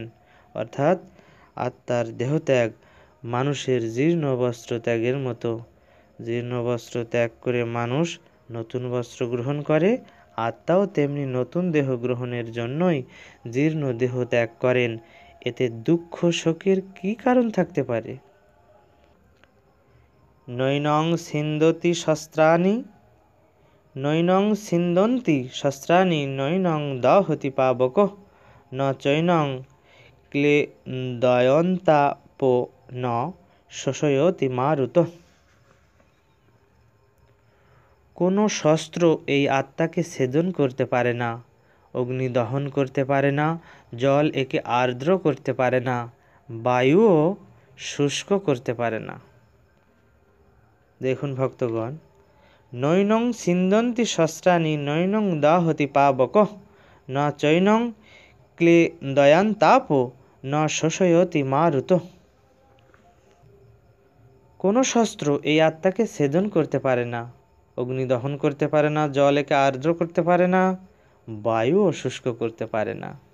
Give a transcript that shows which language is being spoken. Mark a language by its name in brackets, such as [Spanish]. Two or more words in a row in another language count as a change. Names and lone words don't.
[Bangla] অর্থাৎ আত্মার দেহত্যাগ মানুষের জীর্ণ বস্ত্র ত্যাগের মতো। জীর্ণ বস্ত্র ত্যাগ করে মানুষ নতুন বস্ত্র গ্রহণ করে, আত্মাও তেমনি নতুন দেহ গ্রহণের জন্যই জীর্ণ দেহ ত্যাগ করেন। এতে দুঃখ শোকের কী কারণ থাকতে পারে? [Sanskrit] নৈনং ছিন্দতি শস্ত্রাণি, নৈনং ছিন্দন্তি শস্ত্রাণি, নৈনং দহতি পাবকঃ, ন চৈনং ক্লেদয়ন্তাপো, ন শোষয়তি মারুতঃ। [Bangla] কোনো শস্ত্র এই আত্মাকে ছেদন করতে পারে না, অগ্নি দহন করতে পারে না, জল একে আর্দ্র করতে পারে না, বায়ুও শুষ্ক করতে পারে না। দেখুন ভক্তগণ, [Sanskrit] নৈনং ছিন্দন্তি শস্ত্রাণি, নৈনং দাহতি পাবকঃ, ন চৈনং ক্লেদয়ন্তাপো, ন শোষয়তি মারুতঃ। [Bangla] কোনো শস্ত্র এই আত্মাকে ছেদন করতে পারে না, অগ্নি দহন করতে পারে না, জল একে আর্দ্র করতে পারে না, বায়ুও শুষ্ক করতে পারে না।